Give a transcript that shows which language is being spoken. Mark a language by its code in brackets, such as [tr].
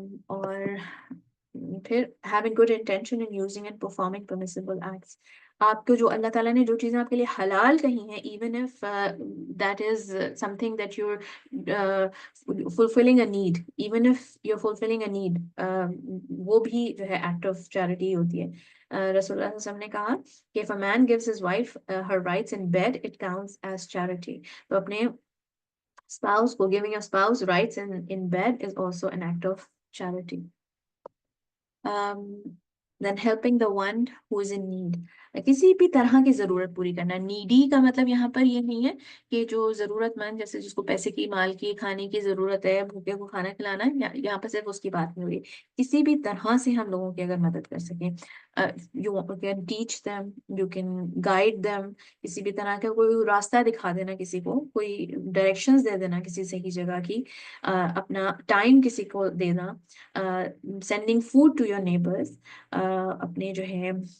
[hi] और फिर [en] having good intention in using and performing permissible acts, [hi] आपको जो अल्लाह ताला ने जो चीज़ें आपके लिए हलाल कही हैं, [en] even if that is something that you're fulfilling a need, [hi] even if you're fulfilling a need, वो भी जो है [en] act of charity [hi] होती है. [en] रसूलुल्लाह सल्लल्लाहु अलैहि वसल्लम [hi] ने कहा कि [en] if a man gives his wife her rights in bed, it counts as charity. [hi] तो अपने spouse को, [en] giving your spouse rights in bed is also an act of charity. Then helping the one who is in need, [hi] किसी भी तरह की जरूरत पूरी करना. नीडी का मतलब यहाँ पर ये नहीं है कि जो जरूरतमंद, जैसे जिसको पैसे की, माल की, खाने की जरूरत है, भूखे को खाना खिलाना, यहाँ पर सिर्फ उसकी बात नहीं हो रही. किसी भी तरह से हम लोगों की अगर मदद कर सकें, [en] you can teach them, you can guide them, [hi] किसी भी तरह का कोई रास्ता दिखा देना, किसी को कोई डायरेक्शंस दे देना किसी सही जगह की, अपना टाइम किसी को देना, [en] sending food to your neighbours, [hi] अपने जो है